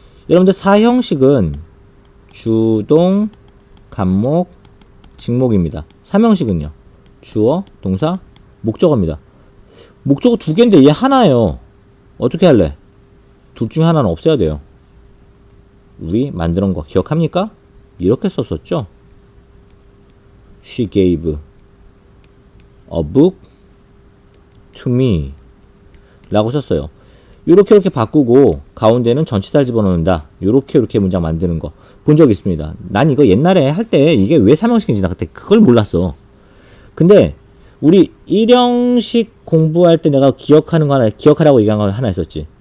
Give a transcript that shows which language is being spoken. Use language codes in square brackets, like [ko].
[ko] 여러분들 사형식은 주동, 간목, 직목입니다. 삼형식은요. 주어, 동사, 목적어입니다. 목적어 두 개인데 얘 하나예요. 어떻게 할래? 둘 중에 하나는 없애야 돼요. 우리 만드는 거 기억합니까? 이렇게 썼었죠. [en] She gave a book to me [ko] 라고 썼어요. 이렇게 바꾸고 가운데는 전치사를 집어넣는다. 이렇게 문장 만드는 거 본 적 있습니다. 난 이거 옛날에 할 때 이게 왜 삼형식인지 나 그때 그걸 몰랐어. 근데 우리 일형식 공부할 때 내가 기억하라고 얘기한 거 하나 있었지.